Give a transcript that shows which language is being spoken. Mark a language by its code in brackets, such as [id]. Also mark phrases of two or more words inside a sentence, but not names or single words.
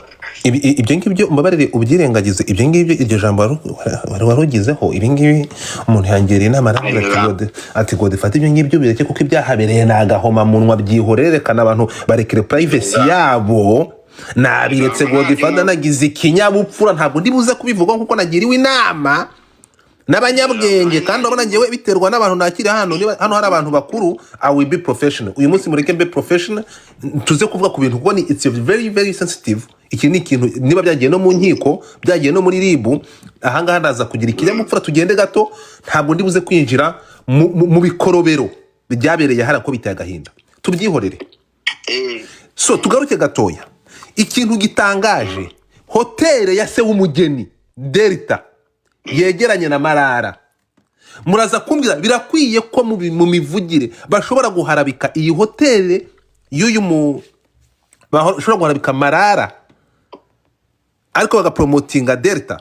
[rw] Ibyo ngibyo umbabarire ubyirengagize ibyo ngibyo iryo jambo warugizeho ibi ngibi umuntu yangereye inama ati Godfather ibyo ngibyo bireke kuko ibyahabereye nagahoma munwa byihorerekana abantu barekere privacy yabo. Nabiretse Godfather nagize ikinyabupfura ntabwo ndibuze kubivuga kuko nagiriwe inama n'abanyabwenge kandi urabona ngewe biterwa n'abantu nakiri hano hari abantu bakuru. [en] I will be professional. [rw] Uyu munsi mureke [en] be professional [rw] tuze kuvuga ku bintu kuko ni [en] it's very very sensitive [rw] iki ni ikintu niba byagiye no mu nkiko byagiye no muri ribu ahangaha ndaza kugira ikinyamupfura tugende gato ntabwo ndi buze kwinjira mu bikorobero byabereye hara ko biteye agahinda tubyihorere. So tugaruke gatoya ikintu gitangaje hoteli ya se w'umugeni Delta yegeranye na Marara muraza kumbwira birakwiye ko mu mivugire bashobora guharabika iyi hoteli y'uyu bashobora guharabika Marara ariko bagapromotinga Delta?